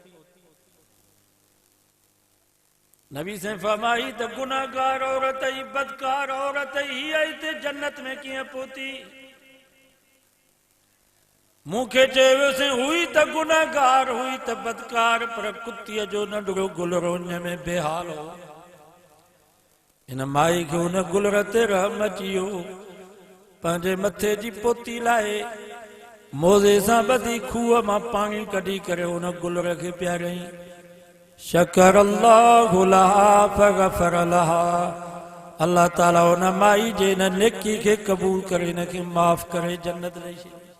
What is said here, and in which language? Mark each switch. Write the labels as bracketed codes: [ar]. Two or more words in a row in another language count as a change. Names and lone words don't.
[sd] नबी साईं फरमाई त गुनाहगार औरत ही, बदकार औरत ही हिते जन्नत में कीअं पहुती। मूंखे चयो वियोसीं हुई त गुनाहगार, हुई त बदकार, पर कुतीअ जो नंढड़ो गुलर उन में बेहाल हो। इन माई खे उन गुलर ते रहम अची वियो, पंहिंजे मथे जी पोती लाहे मोज़े सां ॿधी खूह मां पाणी कढी करे उन गुलर खे पियारई। [ar] شكر الله لها فغفر لها. [sd] अल्लाह ताला उन माई जे इन नेकी खे क़बूल करे इनखे माफ़ करे जन्नत ॾेई छॾी।